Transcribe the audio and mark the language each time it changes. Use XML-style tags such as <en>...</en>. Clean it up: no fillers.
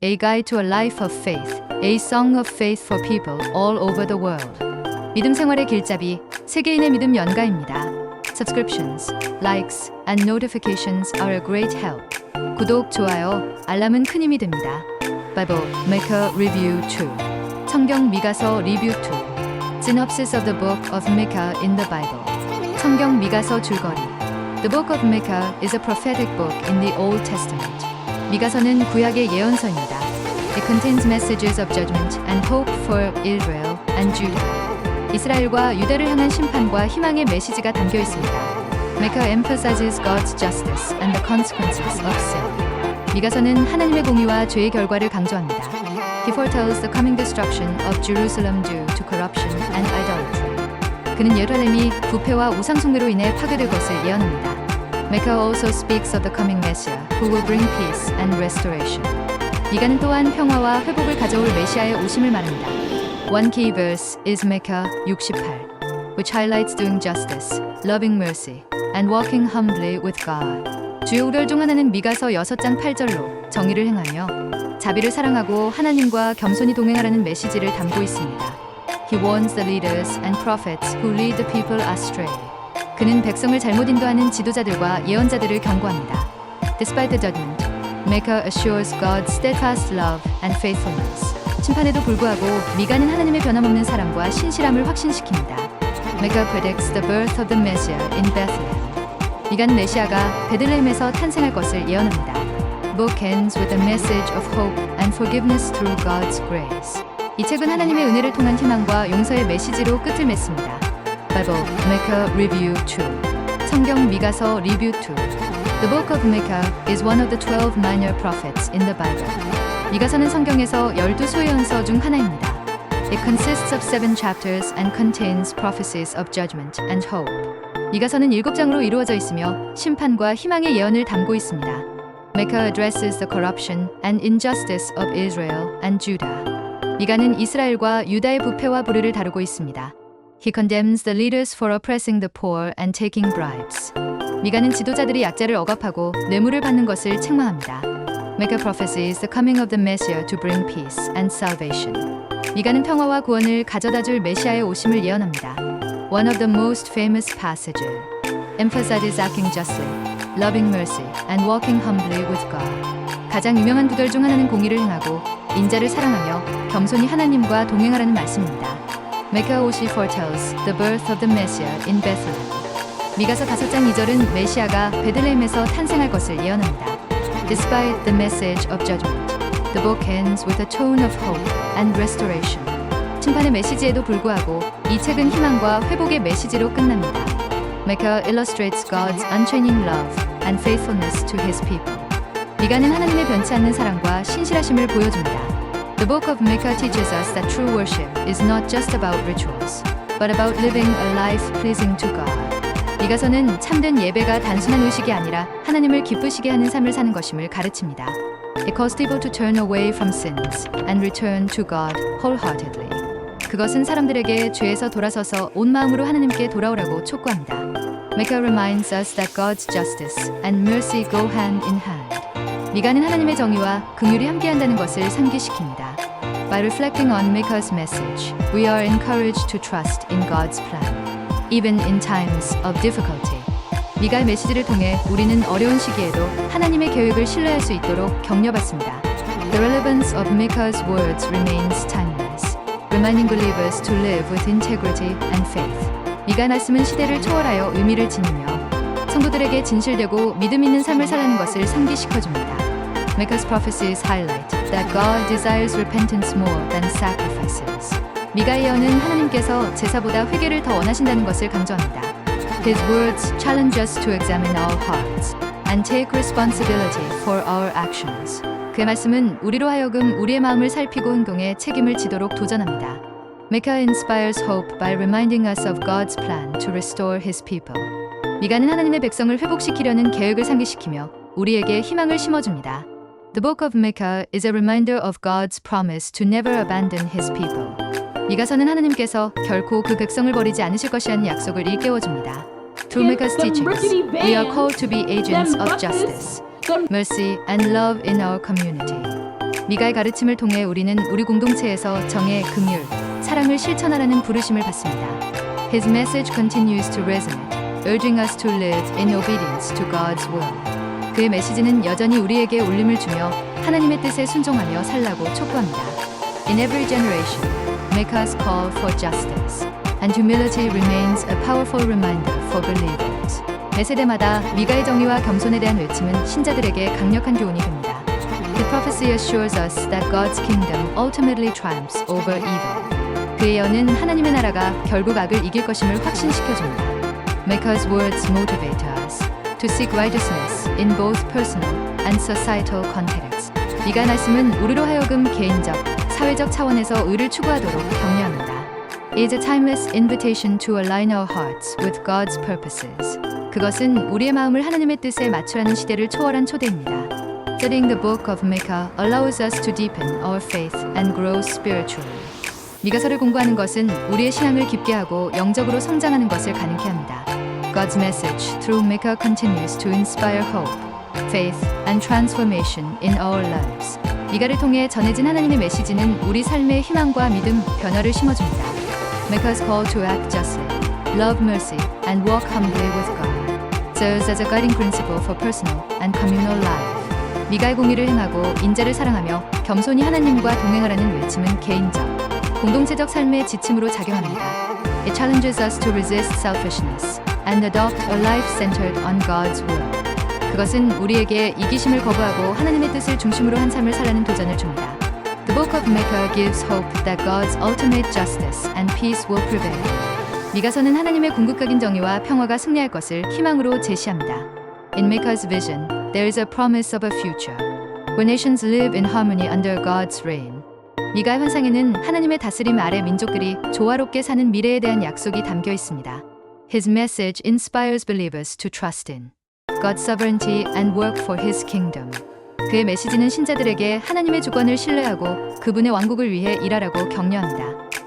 <en>A Guide to a Life of Faith, A Song of Faith for People all over the world.</en> <ko>믿음 생활의 길잡이, 세계인의 믿음 연가입니다.</ko> <en>Subscriptions, likes, and notifications are a great help.</en> <ko>구독, 좋아요, 알람은 큰 힘이 됩니다.</ko> <en>Bible Micah Review 2.</en> <ko>성경 미가서 리뷰 2.</ko> <en>Synopsis of the Book of Micah in the Bible.</en> <ko>성경 미가서 줄거리.</ko> <en>The Book of Micah is a prophetic book in the Old Testament.</en> <ko>미가서는 구약의 예언서입니다.</ko> <en>It contains messages of judgment and hope for Israel and Judah.</en> <ko>이스라엘과 유다를 향한 심판과 희망의 메시지가 담겨 있습니다.</ko> <en>Micah emphasizes God's justice and the consequences of sin.</en> <ko>미가서는 하나님의 공의와 죄의 결과를 강조합니다.</ko> <en>He foretells the coming destruction of Jerusalem due to corruption and idolatry.</en> <ko>그는 예루살렘이 부패와 우상숭배로 인해 파괴될 것을 예언합니다.</ko> <en>Micah also speaks of the coming Messiah who will bring peace and restoration.</en> <ko>미가는 또한 평화와 회복을 가져올 메시아의 오심을 말합니다.</ko> <en>One key verse is Micah 68, which highlights doing justice, loving mercy, and walking humbly with God.</en> <ko>주요 우열 중 하나는 미가서 6장 8절로 정의를 행하며 자비를 사랑하고 하나님과 겸손히 동행하라는 메시지를 담고 있습니다.</ko> <en>He warns the leaders and prophets who lead the people astray.</en> <ko>그는 백성을 잘못 인도하는 지도자들과 예언자들을 경고합니다.</ko> <en>Despite the judgment, Micah assures God's steadfast love and faithfulness.</en> <ko>심판에도 불구하고 미가는 하나님의 변함없는 사랑과 신실함을 확신시킵니다.</ko> <en>Micah predicts the birth of the Messiah in Bethlehem.</en> <ko>미가는 메시아가 베들레헴에서 탄생할 것을 예언합니다.</ko> <en>Book ends with a message of hope and forgiveness through God's grace.</en> <ko>이 책은 하나님의 은혜를 통한 희망과 용서의 메시지로 끝을 맺습니다.</ko> <en>Bible Micah Review 2.</en> <ko>성경 미가서 리뷰 2.</ko> <en>The Book of Micah is one of the 12 minor prophets in the Bible.</en> <ko>미가서는 성경에서 12소예언서 중 하나입니다.</ko> <en>It consists of 7 chapters and contains prophecies of judgment and hope.</en> <ko>미가서는 7장으로 이루어져 있으며 심판과 희망의 예언을 담고 있습니다.</ko> <en>Micah addresses the corruption and injustice of Israel and Judah.</en> <ko>미가는 이스라엘과 유다의 부패와 불의를 다루고 있습니다.</ko> <en>He condemns the leaders for oppressing the poor and taking bribes.</en> <ko>미가는 지도자들이 약자를 억압하고 뇌물을 받는 것을 책망합니다.</ko> <en>Micah prophesies the coming of the Messiah to bring peace and salvation.</en> <ko>미가는 평화와 구원을 가져다줄 메시아의 오심을 예언합니다.</ko> <en>One of the most famous passages emphasizes acting justly, loving mercy, and walking humbly with God.</en> <ko>가장 유명한 구절 중 하나는 공의를 행하고 인자를 사랑하며 겸손히 하나님과 동행하라는 말씀입니다.</ko> <en>Micah also foretells the birth of the Messiah in Bethlehem.</en> <ko>미가서 5장 2절은 메시아가 베들레헴에서 탄생할 것을 예언합니다.</ko> <en>Despite the message of judgment, the book ends with a tone of hope and restoration.</en> <ko>심판의 메시지에도 불구하고 이 책은 희망과 회복의 메시지로 끝납니다.</ko> <en>Micah illustrates God's unchanging love and faithfulness to His people.</en> <ko>미가는 하나님의 변치 않는 사랑과 신실하심을 보여줍니다.</ko> <en>The Book of Micah teaches us that true worship is not just about rituals, but about living a life pleasing to God.</en> <ko>미가서는 참된 예배가 단순한 의식이 아니라 하나님을 기쁘시게 하는 삶을 사는 것임을 가르칩니다.</ko> <en>It calls people to turn away from sins and return to God wholeheartedly.</en> <ko>그것은 사람들에게 죄에서 돌아서서 온 마음으로 하나님께 돌아오라고 촉구합니다.</ko> <en>Micah reminds us that God's justice and mercy go hand in hand.</en> <ko>미가는 하나님의 정의와 긍휼이 함께한다는 것을 상기시킵니다.</ko> <en>By reflecting on Micah's message, we are encouraged to trust in God's plan, even in times of difficulty.</en> <ko>미가의 메시지를 통해 우리는 어려운 시기에도 하나님의 계획을 신뢰할 수 있도록 격려받습니다.</ko> <en>The relevance of Micah's words remains timeless, reminding believers to live with integrity and faith.</en> <ko>미가의 말씀은 시대를 초월하여 의미를 지니며 성도들에게 진실되고 믿음 있는 삶을 살라는 것을 상기시켜줍니다.</ko> <en>Micah's prophecies highlight that God desires repentance more than sacrifices.</en> <ko>미가의 예언은 하나님께서 제사보다 회개를 더 원하신다는 것을 강조합니다.</ko> <en>His words challenge us to examine our hearts and take responsibility for our actions.</en> <ko>그의 말씀은 우리로 하여금 우리의 마음을 살피고 행동에 책임을 지도록 도전합니다.</ko> <en>Micah inspires hope by reminding us of God's plan to restore His people.</en> <ko>미가는 하나님의 백성을 회복시키려는 계획을 상기시키며 우리에게 희망을 심어줍니다.</ko> <en>The Book of Micah is a reminder of God's promise to never abandon His people.</en> <ko>미가서는 하나님께서 결코 그 백성을 버리지 않으실 것이라는 약속을 일깨워줍니다.</ko> <en>Through Micah's teachings, we are called to be agents of justice, mercy, and love in our community.</en> <ko>미가의 가르침을 통해 우리는 우리 공동체에서 정의, 긍휼, 사랑을 실천하라는 부르심을 받습니다.</ko> <en>His message continues to resonate, urging us to live in obedience to God's will.</en> <ko>그의 메시지는 여전히 우리에게 울림을 주며 하나님의 뜻에 순종하며 살라고 촉구합니다.</ko> <en>In every generation, Micah's call for justice and humility remains a powerful reminder for believers.</en> <ko>매 세대마다 미가의 정의와 겸손에 대한 외침은 신자들에게 강력한 교훈이 됩니다.</ko> <en>The prophecy assures us that God's kingdom ultimately triumphs over evil.</en> <ko>그의 예언은 하나님의 나라가 결국 악을 이길 것임을 확신시켜줍니다.</ko> <en>Micah's words motivate us to seek righteousness in both personal and societal contexts.</en> <ko>미가의 말씀은 우리로 하여금 개인적, 사회적 차원에서 의를 추구하도록 격려합니다.</ko> <en>It is a timeless invitation to align our hearts with God's purposes.</en> <ko>그것은 우리의 마음을 하나님의 뜻에 맞추라는 시대를 초월한 초대입니다.</ko> <en>Studying the book of Micah allows us to deepen our faith and grow spiritually.</en> <ko>미가서를 공부하는 것은 우리의 신앙을 깊게 하고 영적으로 성장하는 것을 가능케 합니다.</ko> <en>God's message through Micah continues to inspire hope, faith, and transformation in our lives.</en> <ko>미가를 통해 전해진 하나님의 메시지는 우리 삶의 희망과 믿음, 변화를 심어줍니다.</ko> <en>Micah's call to act justly, love mercy, and walk humbly with God serves as a guiding principle for personal and communal life.</en> <ko>미가의 공의를 행하고 인자를 사랑하며 겸손히 하나님과 동행하라는 외침은 개인적, 공동체적 삶의 지침으로 작용합니다.</ko> <en>It challenges us to resist selfishness and adopt a life centered on God's will.</en> <ko>그것은 우리에게 이기심을 거부하고 하나님의 뜻을 중심으로 한 삶을 살라는 도전을 줍니다.</ko> <en>The book of Micah gives hope that God's ultimate justice and peace will prevail.</en> <ko>미가서는 하나님의 궁극적인 정의와 평화가 승리할 것을 희망으로 제시합니다.</ko> <en>In Micah's vision, there is a promise of a future where nations live in harmony under God's reign.</en> <ko>미가의 환상에는 하나님의 다스림 아래 민족들이 조화롭게 사는 미래에 대한 약속이 담겨 있습니다.</ko> <en>His message inspires believers to trust in God's sovereignty and work for His kingdom.</en> <ko>그의 메시지는 신자들에게 하나님의 주권을 신뢰하고 그분의 왕국을 위해 일하라고 격려합니다.</ko>